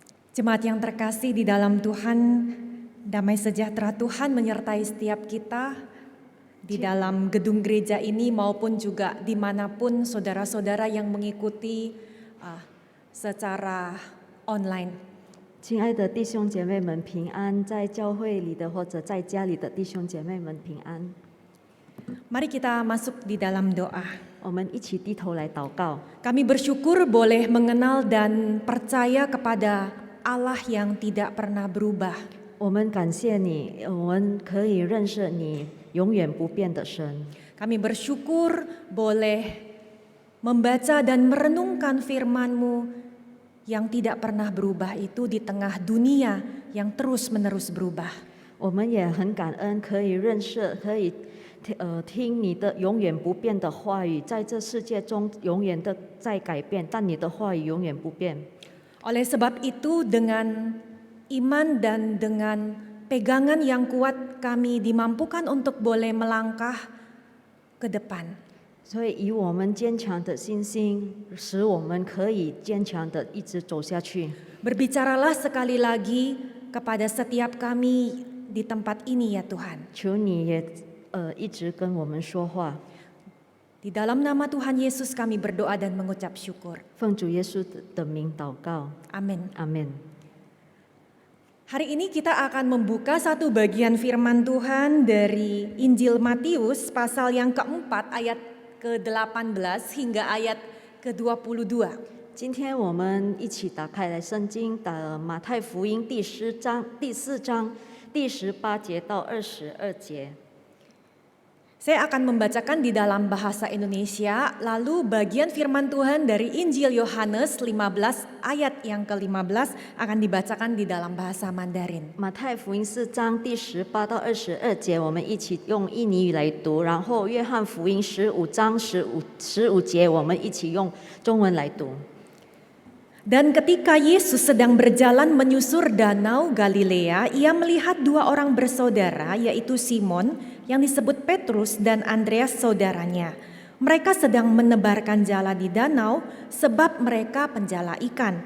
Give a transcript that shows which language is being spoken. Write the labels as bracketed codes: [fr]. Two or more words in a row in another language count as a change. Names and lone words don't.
[id] Jemaat yang terkasih di dalam Tuhan, damai sejahtera Tuhan menyertai setiap kita di dalam gedung gereja ini maupun juga dimanapun saudara-saudara yang mengikuti secara online. [zh] 亲爱的弟兄姐妹们平安，在教会里的或者在家里的弟兄姐妹们平安。 [id] Mari kita masuk di dalam doa. [zh] 我们一起低头来祷告。 [id] Kami bersyukur boleh mengenal dan percaya kepada Allah yang tidak pernah berubah. [zh] 我们感谢你，我们可以认识你永远不变的神。 [id] Kami bersyukur boleh membaca dan merenungkan firman-Mu yang tidak pernah berubah itu di tengah dunia yang terus-menerus berubah. [zh] 我们也很感恩，可以认识，可以听你的永远不变的话语，在这世界中永远的在改变，但你的话语永远不变。 [id] Oleh sebab itu dengan iman dan dengan pegangan yang kuat kami dimampukan untuk boleh melangkah ke depan. [zh] 所以以我们坚强的信心，使我们可以坚强的一直走下去。 [id] Berbicaralah sekali lagi kepada setiap kami di tempat ini ya Tuhan. [zh] 求你也一直跟我们说话。 [id] Di dalam nama Tuhan Yesus kami berdoa dan mengucap syukur. [zh] 奉主耶稣的名祷告， [id] Amin. [zh] 阿门。 [id] Hari ini kita akan membuka satu bagian firman Tuhan dari Injil Matius pasal yang keempat ayat ke-18 hingga ayat ke-22. [zh] 今天我们一起打开来圣经的马太福音第4章第18节到22节。 [id] Saya akan membacakan di dalam bahasa Indonesia, lalu bagian firman Tuhan dari Injil Yohanes 15 ayat yang ke-15 akan dibacakan di dalam bahasa Mandarin. [zh] 马太福音4章第18到22节，我们一起用印尼语来读。然后约翰福音15章15节，我们一起用中文来读。 [id] Dan ketika Yesus sedang berjalan menyusur danau Galilea, ia melihat dua orang bersaudara, yaitu Simon yang disebut Petrus dan Andreas saudaranya. Mereka sedang menebarkan jala di danau sebab mereka penjala ikan.